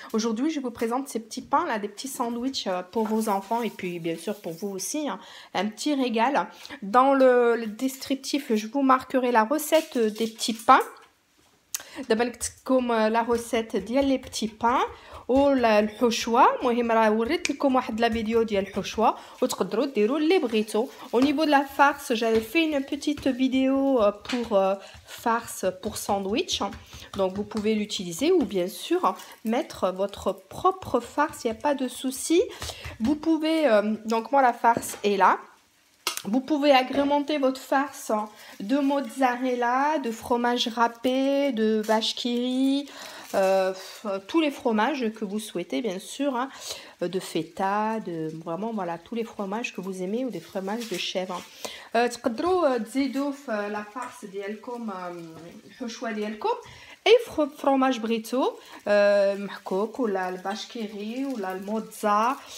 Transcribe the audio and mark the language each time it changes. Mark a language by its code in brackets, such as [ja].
[fr] Aujourd'hui je vous présente ces petits pains là, des petits sandwichs pour vos enfants et puis bien sûr pour vous aussi, hein. Un petit régal. Dans le descriptif je vous marquerai la recette des petits pains. [ar] دابا نكتبكم [fr] لا روسيت ديال لي بتي بان [ar] ولا الحشوه. المهم راه وريت لكم واحد لا فيديو ديال الحشوه وتقدروا ديروا اللي بغيتو. [fr] Au niveau de la farce, j'avais fait une petite vidéo pour farce pour sandwich, donc vous pouvez l'utiliser ou bien sûr mettre votre propre farce, il n'y a pas de souci. Vous pouvez donc moi la farce est là. Vous pouvez agrémenter votre farce de mozzarella, de fromage râpé, de vache qui rit, tous les fromages que vous souhaitez bien sûr, hein, de feta, de vraiment voilà tous les fromages que vous aimez ou des fromages de chèvre. [ar] تقدروا تزيدوا في [fr] la farce [ar] ديالكم الحشوه ديالكم اي فروماج بغيتو محكوك ولا الفاش كيري ولا الموتزا.